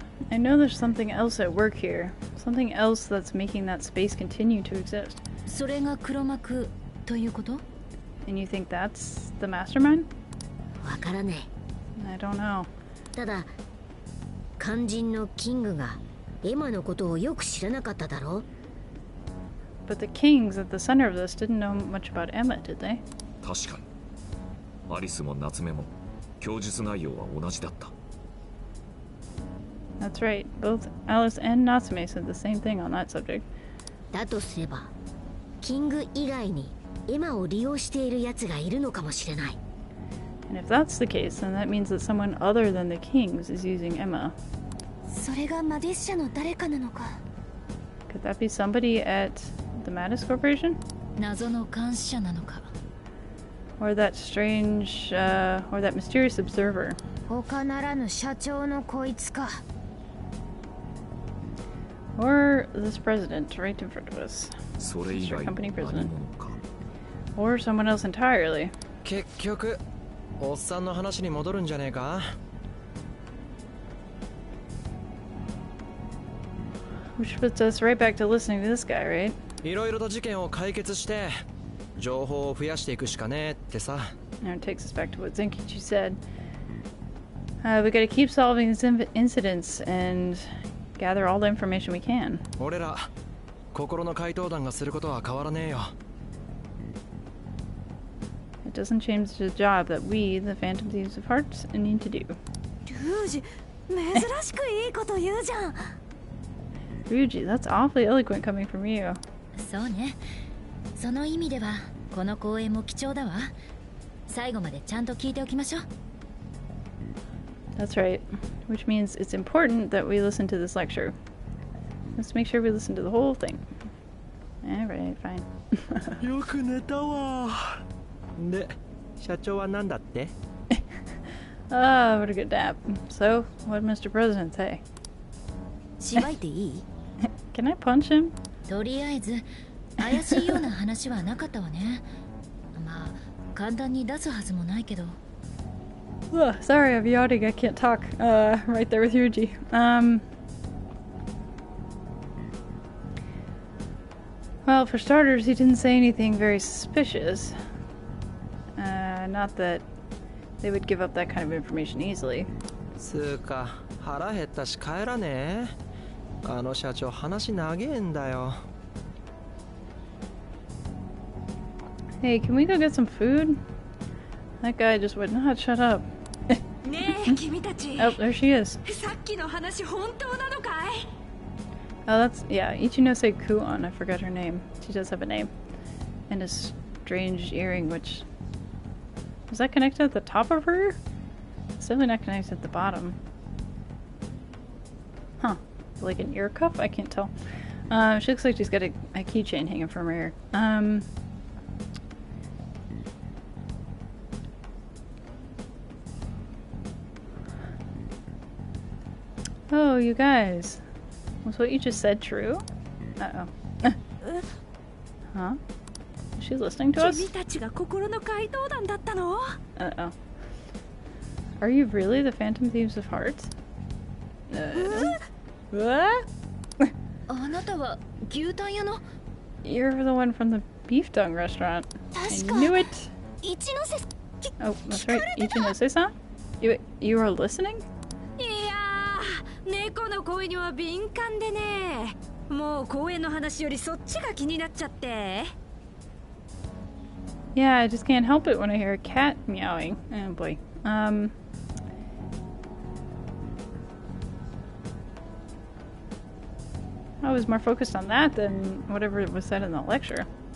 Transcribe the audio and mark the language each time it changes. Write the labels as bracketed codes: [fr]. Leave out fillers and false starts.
[en] I know there's something else at work here. Something else that's making that space continue to exist. [ja] それが黒幕ということ？ [en] And you think that's the mastermind? [ja] わからねえ。 [en] I don't know. [ja] ただ、肝心のキングがエマのことをよく知らなかっただろう。 [en] But the kings at the center of this didn't know much about Emma, did they? [ja] 確かにアリスも夏目も供述内容は同じだった。 [en] That's right. Both Alice and Natsume said the same thing on that subject. [ja] だとすれば、キング以外にエマを利用している奴がいるのかもしれない。 [en] And if that's the case, then that means that someone other than the kings is using Emma. [ja] それがマディス社の誰かなのか。 [en] Could that be somebody at the Mattis Corporation? [ja] 謎の監視者なのか。 [en] Or that strange, or that mysterious observer? [ja] 他ならぬ社長のこいつか。 [en] Or this president right in front of us? [ja] それ以外の何者か。 [en] Or someone else entirely? [ja] 結局おっさんの話に戻るんじゃねえか。 [en] Which puts us right back to listening to this guy, right? [ja] いろいろと事件を解決して情報を増やしていくしかねえってさ。 [en] Now it takes us back to what Zenkichi said. We gotta keep solving these incidents and gather all the information we can. [ja] 俺ら心の怪盗団がすることは変わらねえよ。 [en] It doesn't change the job that we, the Phantom Thieves of Hearts, need to do. [ja] ルージ、珍しくいいこと言うじゃん。 [en] Ryuji, that's awfully eloquent coming from you. [ja] そうね。その意味ではこの公演も貴重だわ。最後までちゃんと聞いておきましょう。 [en] That's right. Which means it's important that we listen to this lecture. Let's make sure we listen to the whole thing. Alright, fine. [ja] よく寝たわ。で、社長は何だって？ [en] Ah, what a good nap. So, what did Mr. President say? [ja] しばいていい？ [en] Can I punch him? [ja] とりあえず怪しいような話はなかったわね。まあ簡単に出すはずもないけど。 [en] Ugh, sorry, I'm yawning. I can't talk. Right there with Yuji. Well, for starters, he didn't say anything very suspicious. Not that they would give up that kind of information easily. [ja] つーか腹減ったし帰らねえ。あの社長話長えんだよ。 [en] Hey, can we go get some food? That guy just would not shut up. [ja] ねえ君たち。 [en] Oh, there she is. [ja] さっきの話本当なのかい？ [en] Oh, that's, yeah, Ichinose Kuon, I forgot her name. She does have a name. And a strange earring, which... Is that connected at the top of her ear? It's definitely not connected at the bottom. Huh. Like an ear cuff? I can't tell. She looks like she's got a keychain hanging from her ear. Oh, you guys. Was what you just said true? Uh-oh. Huh? Is she listening to us? [ja] 君たちが心の怪盗団だったの？ [en] Uh-oh. Are you really the Phantom Thieves of Hearts? What? [ja] あなたは牛タン屋の？ [en] You're the one from the beef tongue restaurant. I knew it! [ja] 一ノ瀬 [en] Oh, that's right. Ichinose-san? You were listening? [ja] いやー、猫の声には敏感でね。もう公園の話よりそっちが気になっちゃって。 [en] Yeah, I just can't help it when I hear a cat meowing. Oh boy. I was more focused on that than whatever was said in the lecture.